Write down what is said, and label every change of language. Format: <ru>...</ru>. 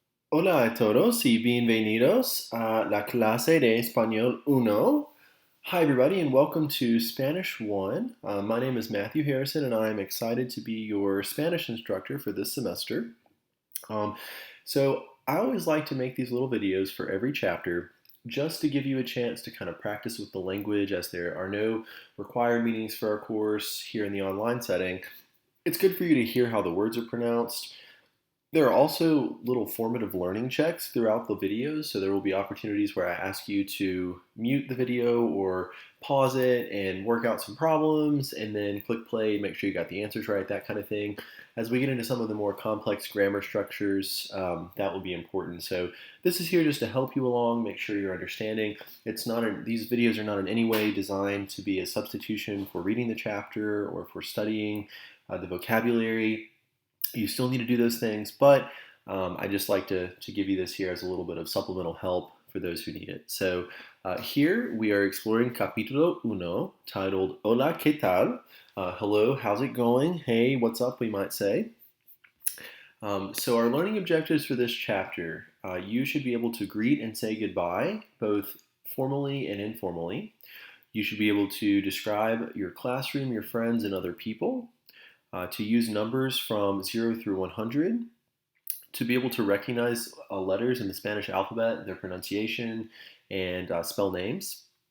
<es>Hola a todos y bienvenidos a la clase de Español Uno.</es> <en>Hi, everybody, and welcome to Spanish 1. My name is Matthew Harrison, and I am excited to be your Spanish instructor for this semester. Um, so, I always like to make these little videos for every chapter just to give you a chance to kind of practice with the language as there are no required meetings for our course here in the online setting. It's good for you to hear how the words are pronounced. There are also little formative learning checks throughout the videos, so there will be opportunities where I ask you to mute the video or pause it and work out some problems, and then click play, make sure you got the answers right, that kind of thing. As we get into some of the more complex grammar structures, that will be important. So this is here just to help you along, make sure you're understanding. These videos are not in any way designed to be a substitution for reading the chapter or for studying the vocabulary. You still need to do those things, but I just like to give you this here as a little bit of supplemental help for those who need it. So here we are exploring</en> <es>Capítulo Uno,</es> <en>titled</en> <es>Hola, ¿qué tal?</es> <en>Hello, how's it going? Hey, what's up, we might say. So our learning objectives for this chapter, you should be able to greet and say goodbye, both formally and informally. You should be able to describe your classroom, your friends, and other people, to use numbers from 0 through 100, to be able to recognize letters in the Spanish alphabet, their pronunciation, and spell names.</en>